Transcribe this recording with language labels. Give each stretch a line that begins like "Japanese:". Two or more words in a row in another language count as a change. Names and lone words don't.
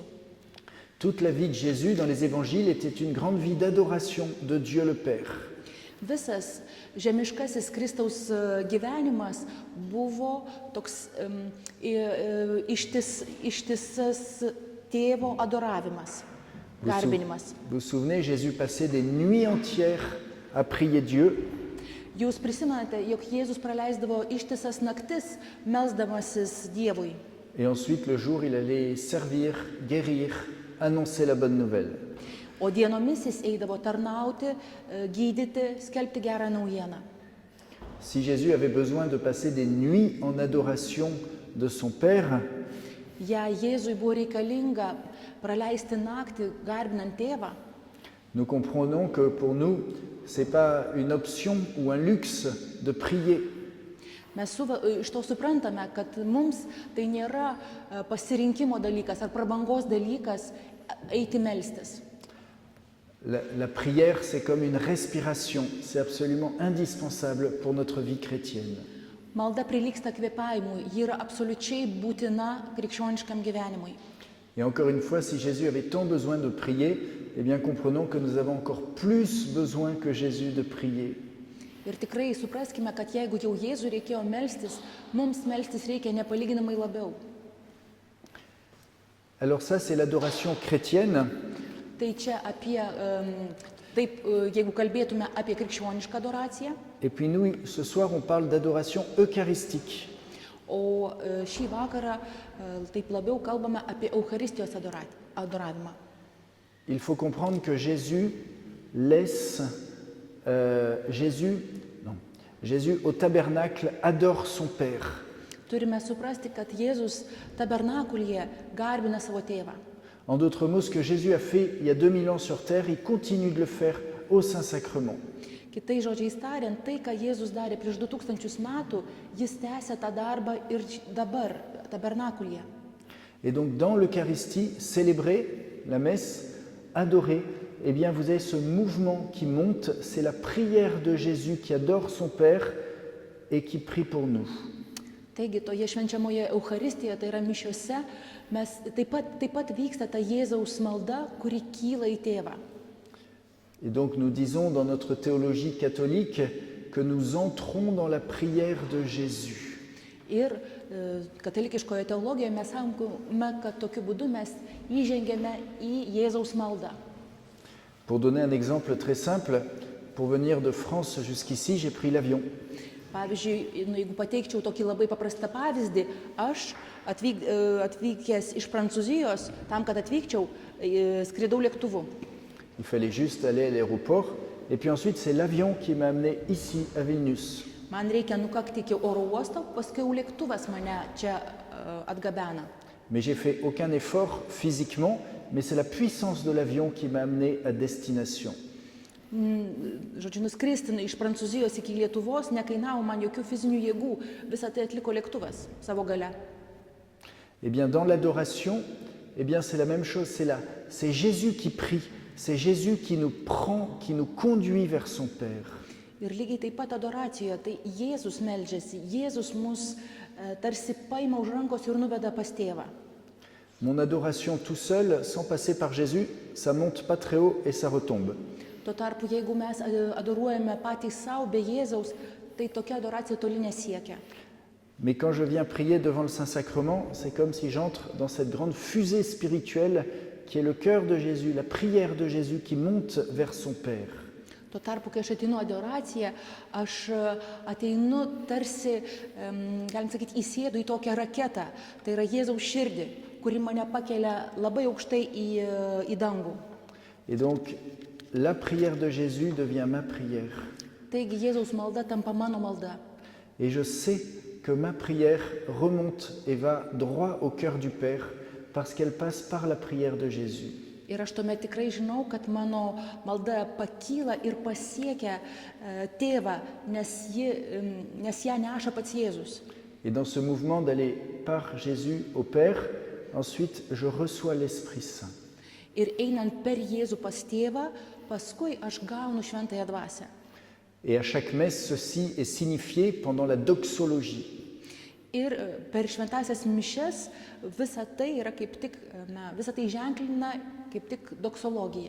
French: Toute la vie de Jésus dans les évangiles était une grande vie d'adoration de Dieu le Père.
Lithuanian: Visas žemiškasis Kristaus gyvenimas buvo toks ištisas tėvo adoravimas, garbinimas.
French: Vous vous souvenez, Jésus passait des nuits entières à prier Dieu.
Lithuanian: Jūs prisimenate, jog Jėzus praleisdavo ištisas naktis, melsdamasis Dievui.
French: Et ensuite, le jour, il allait servir, guérir, annoncer la bonne nouvelle.
Lithuanian: O dienomis jis eidavo tarnauti, gydyti, skelbti gerą naujieną.
French: Si Jésus avait besoin de passer des nuits en adoration de son Père,
Lithuanian: Jei Jėzui buvo reikalinga praleisti naktį garbinant tėvą,
French: nous comprenons que pour nous, ce n'est pas une option ou un luxe de prier.
Lithuanian: mes iš to suprantame, kad mums tai nėra pasirinkimo dalykas ar prabangos dalykas eiti melstis.
French: La prière, c'est comme une respiration, c'est absolument indispensable pour notre vie chrétienne.
Lithuanian: Malda prilygsta kvėpavimui, ji yra absoliučiai būtina krikščioniškam gyvenimui.
French: Et encore une fois, si Jésus avait tant besoin de prier, eh bien comprenons que nous avons encore plus besoin que Jésus de prier.
Lithuanian: Ir tikrai supraskime, kad jeigu jau Jėzui reikėjo melstis, mums melstis reikia nepalyginamai labiau.
French: Alors ça, c'est l'adoration chrétienne.
Lithuanian: Tai čia apie, jeigu kalbėtume apie krikščionišką adoraciją,
French: Et puis nous, ce soir, on parle d'adoration eucharistique.
Lithuanian: o šį vakarą taip labiau kalbame apie Eucharistijos adoravimą.
French: Il faut comprendre que Jésus laisse, Jésus au tabernacle adore son Père.
Lithuanian: Turime suprasti, kad Jėzus tabernakulyje garbina savo tėvą.
French: En d'autres mots, ce que Jésus a fait il y a 2000 ans sur terre, il continue de le faire au Saint-Sacrement.
Lithuanian: Kitais žodžiais tariant, tai, ką Jėzus darė prieš 2000 metų, jis tęsia tą darbą ir dabar tabernakulyje.
French: Et donc dans l'Eucharistie, célébrer la messe, adorer, eh bien vous avez ce mouvement qui monte, c'est la prière de Jésus qui adore son Père et qui prie pour nous.
Lithuanian: Taigi, toje švenčiamoje Eucharistijoje, tai yra mišiose, mes taip pat vyksta ta Jėzaus malda, kuri kyla į Tėvą.
French: Et donc nous disons dans notre théologie catholique que nous entrons dans la prière de Jésus.
Lithuanian: Ir katalikiškoje teologijoje mes sakome, kad tokiu būdu mes įžengėme į Jėzaus maldą.
French: Pour donner un exemple très simple, pour venir de France jusqu'ici, j'ai pris l'avion.
Lithuanian: Pavyzdžiui, jeigu pateikčiau tokį labai paprastą pavyzdį, aš atvykęs iš Prancūzijos, tam, kad atvykčiau, skridau lėktuvu.
French: Il fallait juste aller à l'aéroport et puis ensuite c'est l'avion qui m'a amené ici à Vilnius.
Lithuanian: Man reikia nukakti iki oro uosto, paskui lėktuvas mane čia atgabena.
French: Mais j'ai fait aucun effort physiquement, mais c'est la puissance de l'avion qui m'a amené à destination.
Lithuanian: Žodžiu, nuskristi iš Prancūzijos iki Lietuvos nekainavo man jokių fizinių jėgų, visą tai atliko lėktuvas savo gale.
French: Eh bien, dans l'adoration, eh bien, c'est la même chose, c'est Jésus qui prie, c'est Jésus qui nous prend, qui nous conduit vers son Père.
Lithuanian: Ir lygiai taip pat adoracijoje, tai Jėzus meldžiasi, Jėzus mus tarsi paima už rankos ir nuveda pas Tėvą.
French: Mon adoration tout seul, sans passer par Jésus, ça monte pas très haut et ça retombe.
Lithuanian: Tuo tarpu, jeigu mes adoruojame patys savo be Jėzaus, tai tokia adoracija toli nesiekia.
French: Mais quand je viens prier devant le Saint-Sacrement, c'est comme si j'entre dans cette grande fusée spirituelle qui est le cœur de Jésus, la prière de Jésus qui monte vers son Père.
Lithuanian: Tuo tarpu, kai aš ateinu adoraciją, aš ateinu tarsi, galim sakyti, įsėdu į tokią raketą, tai yra Jėzaus širdį, kuri mane pakelia labai aukštai į dangų.
French: Et donc, la prière de Jésus devient ma prière.
Lithuanian: Taigi Jėzaus malda tampa mano malda.
French: Et je sais que ma prière remonte et va droit au cœur du Père parce qu'elle passe par la prière de Jésus.
Lithuanian: Ir aš tuomet tikrai žinau, kad mano malda pakyla ir pasiekia Tėvą, nes ją neša pats Jėzus.
French: Et dans ce mouvement d'aller par Jésus au Père, ensuite je reçois l'Esprit Saint.
Lithuanian: Ir einant per Jėzų pas Tėvą, paskui aš gaunu šventąją dvasią.
French: Et à chaque messe, ceci est signifié pendant la doxologie.
Lithuanian: Ir per šventąsias mišias visa tai yra kaip tik, visa tai ženklina kaip tik doksologija.